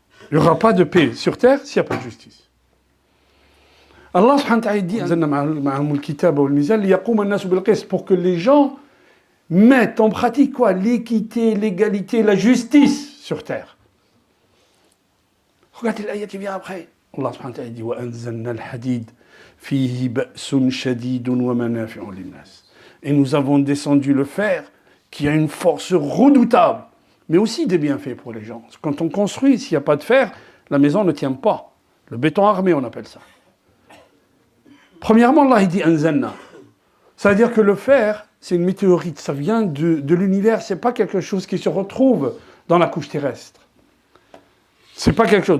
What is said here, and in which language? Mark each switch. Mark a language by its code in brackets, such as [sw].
[fr] Il n'y aura pas de paix sur terre s'il n'y a pas de justice. Allah subhanahu wa ta'ala dit pour que les gens mettent en pratique quoi? L'équité, l'égalité, la justice sur terre. Regardez l'ayat qui vient après. [ar] Allah subhanahu wa ta'ala dit وَأَنزَلْنَا الْحَدِيدَ فِيهِ بَأْسٌ شَدِيدٌ وَمَنَافِعٌ لِلنَّاسِ. [fr] Et nous avons descendu le fer qui a une force redoutable, mais aussi des bienfaits pour les gens. Quand on construit, s'il n'y a pas de fer, la maison ne tient pas. Le béton armé, on appelle ça. Premièrement, Allah il dit anzalna. Ça veut dire que le fer, c'est une météorite, ça vient de l'univers, c'est pas quelque chose qui se retrouve dans la couche terrestre. C'est pas quelque chose.